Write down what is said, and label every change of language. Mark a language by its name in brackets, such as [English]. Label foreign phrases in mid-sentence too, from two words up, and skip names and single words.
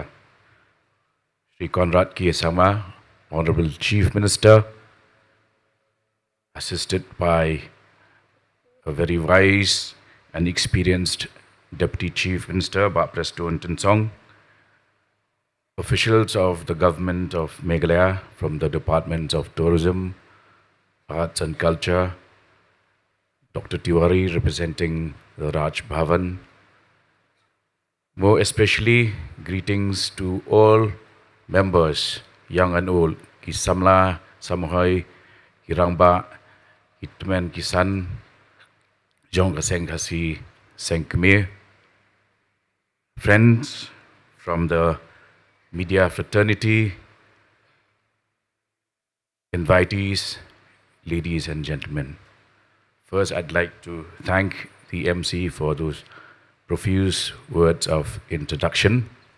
[English] Sri Conrad Kiesama, Honorable Chief Minister, assisted by a very wise and experienced Deputy Chief Minister, President Song, officials of the government of Meghalaya from the Departments of Tourism, Arts and Culture, Dr. Tiwari representing the Raj Bhavan. More especially, greetings to all members, young and old, [Khasi] ki Samla, Samuhai, ki Rangba, ki Tumen, ki San, jong ka Seng Khasi Kmie, [English] friends from the media fraternity, invitees, ladies and gentlemen. First, I'd like to thank the MC for those profuse words of introduction.